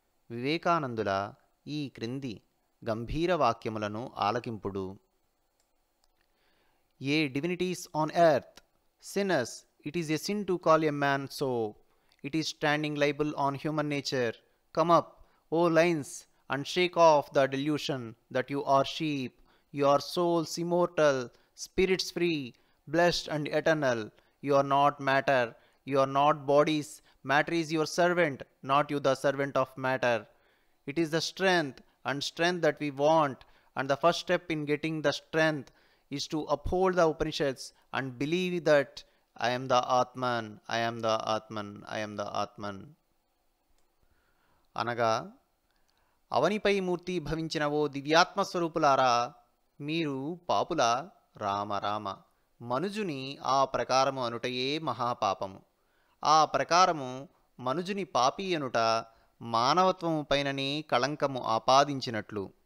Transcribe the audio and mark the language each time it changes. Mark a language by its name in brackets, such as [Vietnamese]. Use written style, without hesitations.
[Telugu] వివేకానందుల ఈ క్రింది గంభీర వాక్యములను ఆలకింపుడు. [English] Ye divinities on earth, sinners, it is a sin to call a man so. It is standing libel on human nature. Come up, O lions, and shake off the delusion that you are sheep. You are souls immortal, spirits free, blessed and eternal. You are not matter. You are not bodies. Matter is your servant, not you the servant of matter. It is the strength that we want, and the first step in getting the strength is to uphold the Upanishads and believe that I am the Atman, I am the Atman, I am the Atman. [Telugu] అనగా అవనిపై మూర్తి భవించిన ఓ దివ్యాత్మస్వరూపులారా, మీరు పాపుల రామ రామ. మనుజుని ఆ ప్రకారము అనుటయే మహాపాపము. ఆ ప్రకారము మనుజుని పాపి అనుట మానవత్వము పైననే కళంకము ఆపాదించినట్లు.